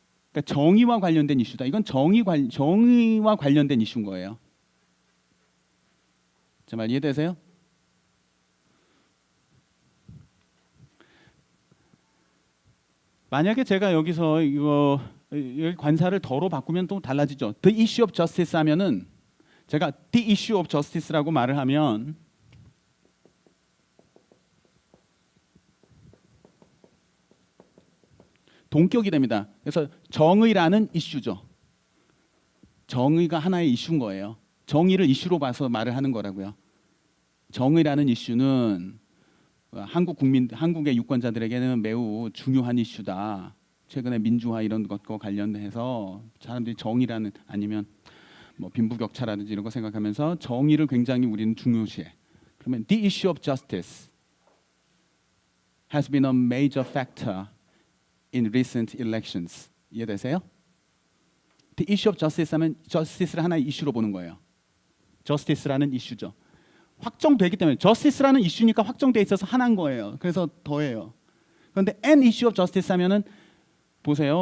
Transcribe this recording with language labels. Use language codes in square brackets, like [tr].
[ko] 그러니까 정의와 관련된 이슈다. 이건 정의와 관련된 이슈인 거예요. 제 말 이해되세요? 만약에 제가 여기서 이거 관사를 더로 바꾸면 또 달라지죠. [en] The issue of justice [ko] 하면은 제가 [en] the issue of justice라고 [ko] 말을 하면 동격이 됩니다. 그래서 정의라는 이슈죠. 정의가 하나의 이슈인 거예요. 정의를 이슈로 봐서 말을 하는 거라고요. 정의라는 이슈는 한국의 유권자들에게는 매우 중요한 이슈다. 최근에 민주화 이런 것과 관련해서 사람들이 정의라는 아니면 뭐 빈부격차라든지 이런 거 생각하면서 정의를 굉장히 우리는 중요시해. 그러면 [en] the issue of justice has been a major factor in recent elections. [ko] 이해되세요? [en] The issue of justice [ko] 하면 justice를 하나의 이슈로 보는 거예요. justice라는 이슈죠. 확정되기 때문에 justice라는 이슈니까 확정돼 있어서 하나인 거예요. 그래서 더해요. 그런데 [en] an issue of justice [ko] 하면은 보세요.